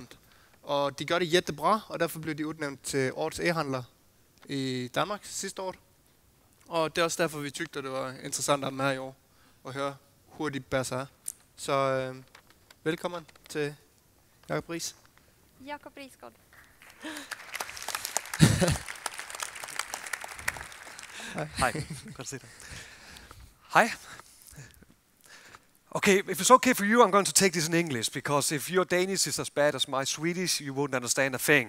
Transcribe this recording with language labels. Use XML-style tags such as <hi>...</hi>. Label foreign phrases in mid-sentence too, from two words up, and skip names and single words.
<da>Og de gør det jättebra, og derfor blev de udnævnt til årets e-handler i Danmark sidste år. Og det er også derfor, vi tykte, at det var interessant at med i år, og høre, hvor de bærer sig. Så velkommen til Jakob Ries. Jakob Risgaard.</da> <en>Hi, good to see you. Hi. Okay, if it's okay for you, I'm going to take this in English, because if your Danish is as bad as my Swedish, you wouldn't understand a thing.</en>